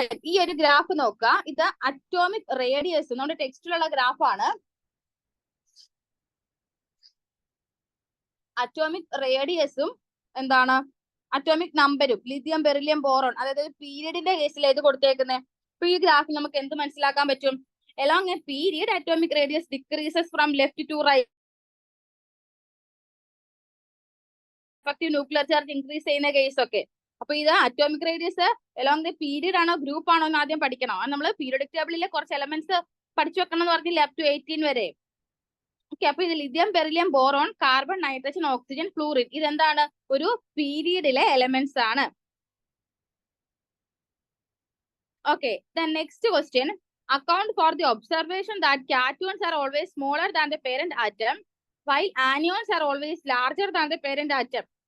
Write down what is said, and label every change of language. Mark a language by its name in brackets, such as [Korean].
[Malayalam] ഈ ഒരു ഗ്രാഫ് നോക്കുക. ഇത് അറ്റോമിക് റേഡിയസ് നമ്മുടെ ടെക്സ്റ്റിലുള്ള ഗ്രാഫാണ്. അറ്റോമിക് റേഡിയസും എന്താണ് അറ്റോമിക് നമ്പരും, ലിഥിയം, ബെറിലിയം, ബോറോൺ, അതായത് പീരിയഡിന്റെ കേസിൽ ഏത് കൊടുത്തേക്കുന്നത്? അപ്പൊ ഈ ഗ്രാഫിൽ നമുക്ക് എന്ത് മനസ്സിലാക്കാൻ പറ്റും? [English] along a period atomic radius decreases from left to right. [Malayalam] effective nuclear charge increase ചെയ്യുന്ന കേസ് ഒക്കെ. അപ്പൊ ഇത് atomic radius [English] along the period [Malayalam] ആണോ ഗ്രൂപ്പ് ആണോ എന്ന് ആദ്യം പഠിക്കണം. നമ്മൾ പീരിയോഡിക് ടേബിളിലെ കുറച്ച് എലമെന്റ്സ് പഠിച്ചു വെക്കണം എന്ന് പറഞ്ഞില്ല, up to 18 വരെ. ഓക്കെ, അപ്പൊ ഇത് lithium, beryllium, boron, carbon, nitrogen, oxygen, fluorine, ഇതെന്താണ്? ഒരു പീരിയഡിലെ എലമെന്റ്സ് ആണ്. [English] Okay, then next question. Account for the observation that cations are always smaller than the parent atom while anions are always larger than the parent atom.